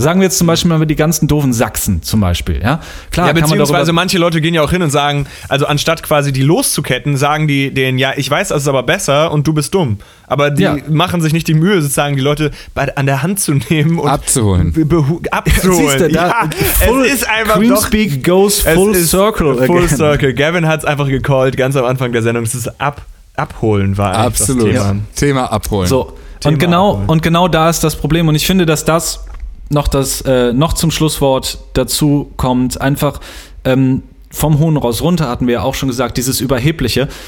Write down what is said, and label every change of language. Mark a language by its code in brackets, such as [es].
[de] Sagen wir jetzt zum Beispiel mal die ganzen doofen Sachsen zum Beispiel. Ja, klar, ja, beziehungsweise kann man manche Leute gehen ja auch hin und sagen, also anstatt quasi die loszuketten, sagen die denen, ja, ich weiß, das ist aber besser und du bist dumm. Aber die machen sich nicht die Mühe, sozusagen die Leute an der Hand zu nehmen und abzuholen. Abzuholen. Siehst du, es ist einfach [en] Creamspeak goes full circle. Full again. Circle. [de] Gavin hat es einfach gecallt, ganz am Anfang der Sendung. Es ist abholen war eigentlich absolut. Das Thema. Ja. Thema abholen. So. Thema und genau abholen. Und genau da ist das Problem. Und ich finde, dass das noch noch zum Schlusswort dazu kommt. Einfach vom Hohen raus runter hatten wir ja auch schon gesagt, dieses Überhebliche.